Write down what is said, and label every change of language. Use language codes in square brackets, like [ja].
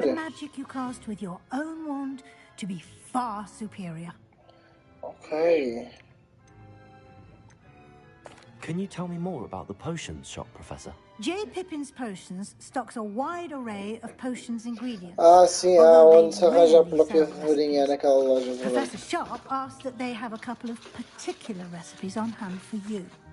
[en] The magic you cast with your own wand to be far superior. Okay. Can you tell me more about the potions shop, Professor? J. Pippin's Potions stocks a wide array of potions ingredients. [pt] Sim, onde se arranja a própria varinha naquela loja. [en] Professor Sharp asked that they have a couple of particular recipes on hand for you.